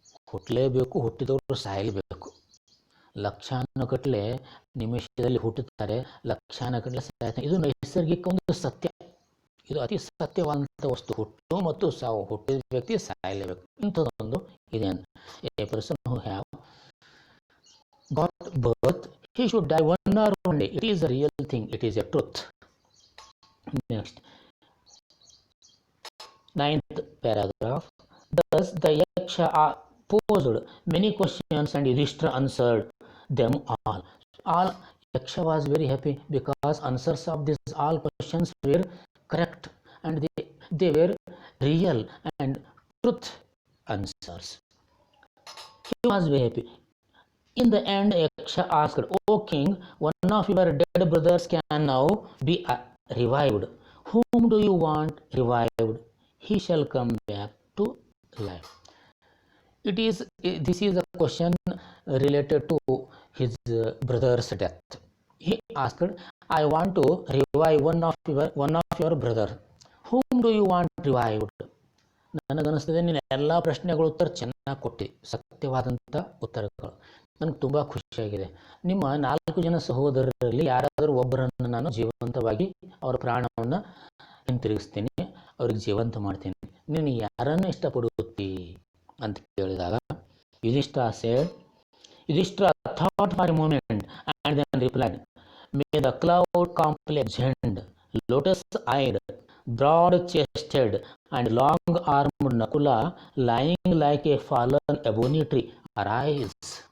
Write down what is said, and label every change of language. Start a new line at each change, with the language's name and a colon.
Kannada: ಹುಟ್ಟಲೇಬೇಕು, ಹುಟ್ಟಿದವರು ಸಾಯಲೇಬೇಕು. ಲಕ್ಷಾನುಗಟ್ಟಲೆ ನಿಮಿಷದಲ್ಲಿ ಹುಟ್ಟುತ್ತಾರೆ, ಲಕ್ಷಾನುಗಟ್ಟಲೆ ಸಾಯ್ತಾರೆ. ಇದು ನೈಸರ್ಗಿಕ ಒಂದು ಸತ್ಯ, ಇದು ಅತಿ ಸತ್ಯವಾದಂಥ ವಸ್ತು. ಹುಟ್ಟು ಮತ್ತು ಸಾವು, ಹುಟ್ಟಿದ ವ್ಯಕ್ತಿ ಸಾಯಲೇಬೇಕು, ಇಂಥದ್ದೊಂದು ಇದೆ.
English: A person who have got birth, he should die one or one day. It is a real thing, it is a truth. Next, 9th paragraph. Thus the yaksha posed many questions and Yudhishthira answered them all. Yaksha was very happy because answers of these all questions were correct, and they were real and truth answers. He was very happy. In the end, Yaksha asked, "O king, one of your dead brothers can now be revived. Whom do you want revived? He shall come back to life." This is a question related to his brother's death. He asked, "I want to revive one of your brother. Whom do you want revived?"
Kannada: ನನಗನ್ನಿಸ್ತದೆ ನೀನು ಎಲ್ಲ ಪ್ರಶ್ನೆಗಳ ಉತ್ತರ ಚೆನ್ನಾಗಿ ಕೊಟ್ಟು ಸತ್ಯವಾದಂಥ ಉತ್ತರಗಳು. ನನಗೆ ತುಂಬ ಖುಷಿಯಾಗಿದೆ. ನಿಮ್ಮ 4 ಜನ ಸಹೋದರರಲ್ಲಿ ಯಾರಾದರೂ ಒಬ್ಬರನ್ನು ನಾನು ಜೀವಂತವಾಗಿ ಅವರ ಪ್ರಾಣವನ್ನು ಹಿಂತಿರುಗಿಸ್ತೀನಿ, ಅವ್ರಿಗೆ ಜೀವಂತ ಮಾಡ್ತೀನಿ. ನೀನು ಯಾರನ್ನು ಇಷ್ಟಪಡುತ್ತಿ ಅಂತ ಕೇಳಿದಾಗ
English: Yudhishthira thought for a moment and then replied, "may the cloud complexed, lotus-eyed, broad-chested and long-armed Nakula, lying like a fallen ebony tree, arise."